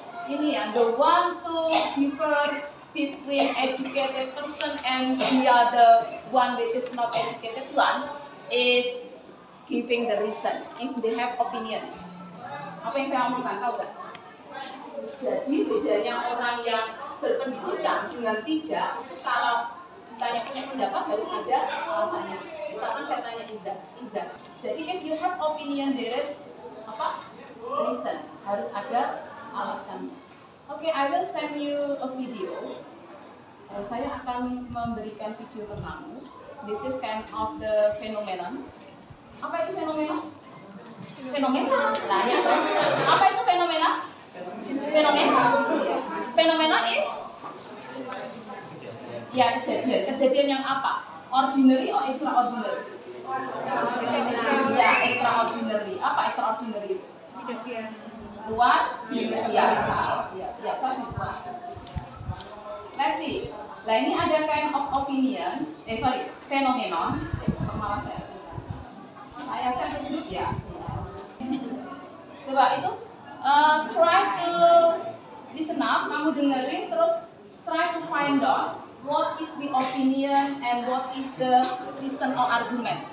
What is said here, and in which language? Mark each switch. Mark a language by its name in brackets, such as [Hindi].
[Indonesian] Ini ya, [English] the one to differ between educated person and the other one which is not educated one is giving the reason if they have opinion. [Indonesian] Apa yang saya omongkan, tahu nggak? Jadi bedanya orang yang berpendidikan dengan tidak itu kalau ditanya punya pendapat harus ada alasannya. Misalkan saya tanya Iza. [English] Jadi if you have opinion there is apa? Reason, [Indonesian] harus ada alasannya. [English] Okay, I will send you a video. [Indonesian] Saya akan memberikan video ke kamu. [English] This is kind of the phenomenon. [Indonesian] Apa itu fenomena? Fenomena. Nah, ya. Apa itu fenomena? Fenomena. Fenomena is Ya, kejadian yang apa? Ordinary atau extraordinary? Ya, extraordinary. Apa extraordinary itu? Luar biasa. Ya, biasa di luar. [English] Let's see. [Indonesian] Nah, ini ada [English] kind of opinion, phenomenon. [Indonesian] Malah saya share ke grup ya. Coba itu [English] try to listen up, [Indonesian] kamu dengerin terus [English] try to find out what is the opinion and what is the reason or argument.